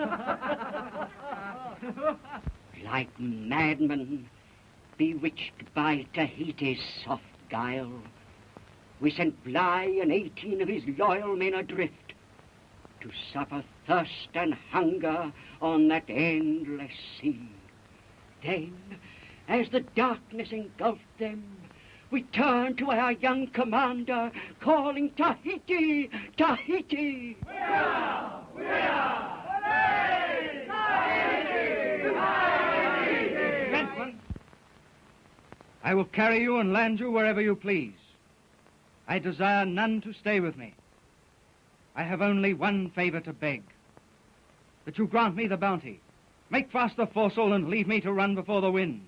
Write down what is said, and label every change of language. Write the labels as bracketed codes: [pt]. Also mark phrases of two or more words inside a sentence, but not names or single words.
[en] Like madmen, bewitched by Tahiti's soft guile, we sent Bligh and 18 of his loyal men adrift to suffer thirst and hunger on that endless sea. Then, as the darkness engulfed them, we turned to our young commander, calling, "Tahiti! Tahiti!" We are! Tahiti! Tahiti! Gentlemen, I will carry you and land you wherever you please. I desire none to stay with me. I have only one favor to beg. That you grant me the Bounty. Make fast the foresail and leave me to run before the wind.